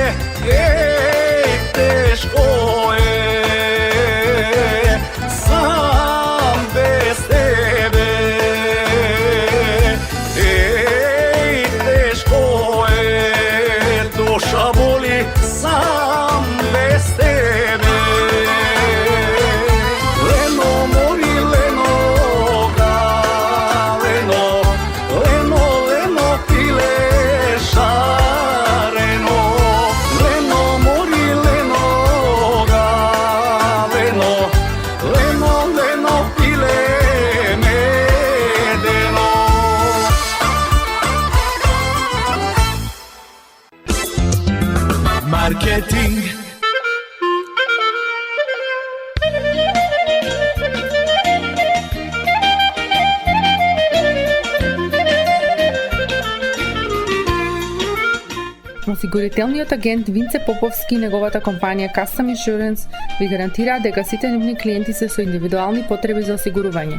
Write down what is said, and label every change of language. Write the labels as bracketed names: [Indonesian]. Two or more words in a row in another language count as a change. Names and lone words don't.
[Macedonian] Ей, тешко е сам без тебе. Ей, тешко е, душа боли сам без тебе. Лено мори, лено га, лено, лено, лено пиле шарено. Лено мори, лено га, лено, лено, лено пиле медено. Marketing. Осигурителниот агент Винце Поповски и неговата компанија Custom Insurance ви гарантираат дека сите нивни клиенти се со индивидуални потреби за осигурување.